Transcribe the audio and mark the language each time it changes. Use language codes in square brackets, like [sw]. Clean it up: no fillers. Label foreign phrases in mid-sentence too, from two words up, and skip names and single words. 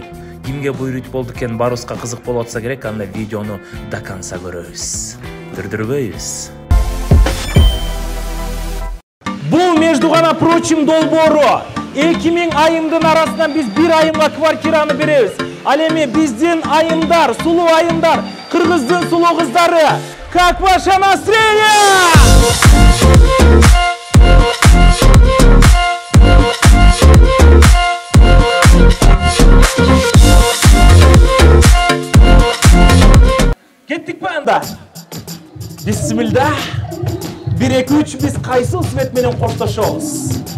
[ky] Кимге буйруйт болду экен, барыбызга кызык болуп атса керек, анда видеону [ru] до конца [ky] көрөбүз. Дүрдүрбөйбүз. Бул [ru] между прочим [ky] долбоору. 2000 айымдын арасынан биз бир айымга квартираны беребиз. Ал эми биздин айымдар, сулуу айымдар, кыргыздын сулуу кыздары, [ru] как ваше настроение? [ky] Кеттик ба анда? Бисмилlah. 1 2 3 биз кайсыл свет менен коштошобуз?